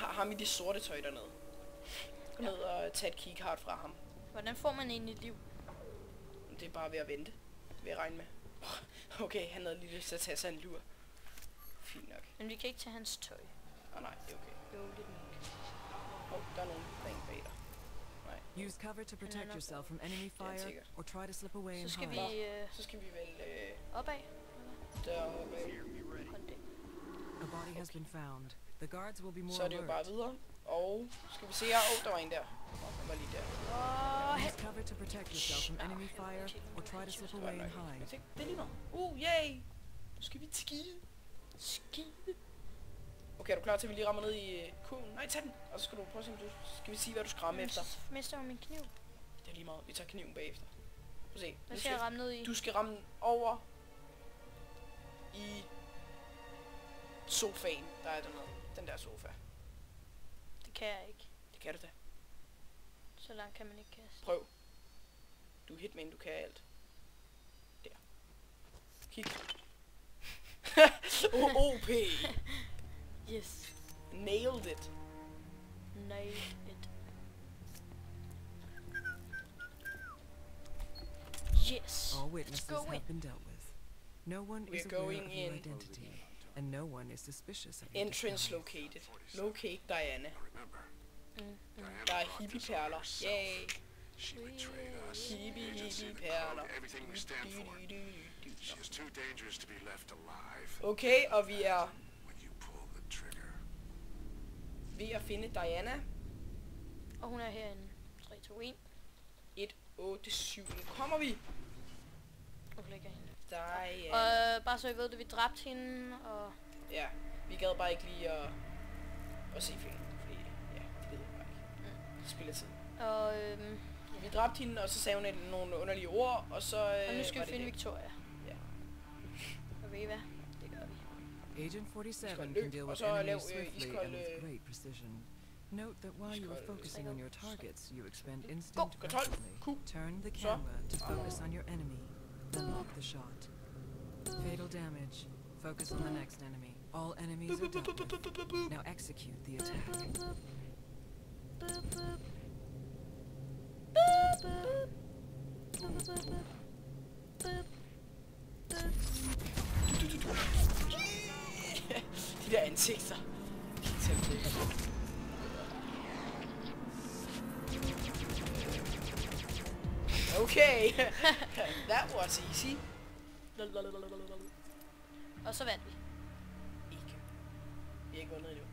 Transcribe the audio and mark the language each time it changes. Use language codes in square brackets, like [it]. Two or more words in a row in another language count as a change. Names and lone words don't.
[da] Har ham i det sorte tøj dernede. Gå ned og tage et keycard fra ham. Hvordan får man egentlig liv? Det er bare ved at vente. Vil jeg regne med. Okay, han havde lige lyst til at tage sig en lur. Fint nok. Men vi kan ikke tage hans tøj. Nej, det er okay. Jo, lidt nok. Der er nogen bag dig. Nej. [en] Use cover to protect no. yourself from enemy fire [da] sikkert. [en] or try to slip away [da] Så [en] and [da] skal vi [en] hide. [da] Så skal vi vel opad. deroppe. Hold det. [en] A body has been found. The guards will be more [da] Så er det jo bare [en] alert. [da] videre. Og skal vi se her. Der var en der. Han var lige der. Use cover to protect yourself from enemy fire or try to slip away and hide. Det er lige meget. Yay! Nu skal vi til skide. Skide. Okay, er du klar til, at vi lige rammer ned i kurven? Nej, tag den. Og så skal du prøve at se, om du... Skal vi sige, hvad du skal ramme efter? Mister jo min kniv. Det er lige meget. Vi tager kniven bagefter. Prøv at se. Hvad skal jeg ramme ned i? Du skal ramme over i sofaen, der er dernede. Den der sofa. Det kan jeg ikke. Det kan du da. Så langt kan man ikke kaste. Prøv. Du er hitman, du kan alt. Der. Kig. OP. [en] Yes. Nailed it. Nailed it. Yes. All witnesses go have in. been dealt with. No one We're is aware going of your in. identity, and no one is suspicious of your Entrance disguise. located. Locate Diana. Remember, [da] Der er hippie-perler. Yay. [en] she betrayed us. [da] Hippie-perler. [en] Everything we stand for. She is too dangerous to be left alive. [da] Okay, og vi er [en] When you pull the trigger, [da] ved at finde Diana. Og hun er herinde. 3, 2, 1. 1, 8, 7. Nu kommer vi. Og lægger hende. Diana. Og bare så I ved det, vi dræbte hende, og... Ja, vi gad bare ikke lige at se filmen. Fordi, ja, det ved jeg bare ikke. Det spiller tid. Og, Vi dræbte hende, og så sagde hun nogle underlige ord, og så... og nu skal var vi det finde det. Victoria. Ja. Og ved I hvad? Det gør vi. [en] Agent 47 [da] Iskold [en] can [da] løb, [en] deal [da] og [en] with [da] så lav, [en] enemies swiftly [da] iskold, [en] and with great precision. Note that while you are [da] iskold, [en] focusing on your targets, you expend Go, instinct [da] kontrol. [en] rapidly. Q. Turn the [da] Så. [en] camera to focus on your enemy, then lock the shot. Fatal damage. Focus on the next enemy. All enemies are dealt with. Now execute the attack. [da] De der ansigter. Okay. [en] That was easy. [da] Og så vandt vi. Ikke. Vi har ikke vundet endnu.